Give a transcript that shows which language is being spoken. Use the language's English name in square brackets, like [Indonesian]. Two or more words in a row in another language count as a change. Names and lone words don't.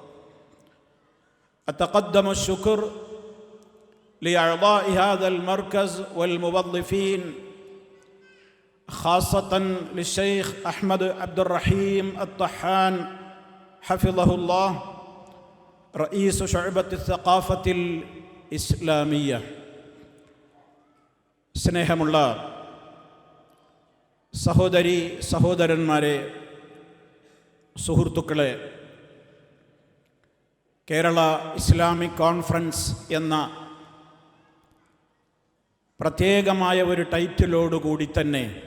[Arabic] أتقدم الشكر لأعضاء هذا المركز والموظفين، خاصة للشيخ أحمد عبد الرحيم الطحان حفظه الله رئيس شعبة الثقافة الإسلامية. [Malayalam] സ്നേഹമുള്ള സഹോദരി സഹോദരന്മാരെ, സുഹൃത്തുക്കളെ, കേരള ഇസ്ലാമിക് കോൺഫറൻസ് എന്ന പ്രത്യേകമായ ഒരു ടൈറ്റിലോടുകൂടി തന്നെ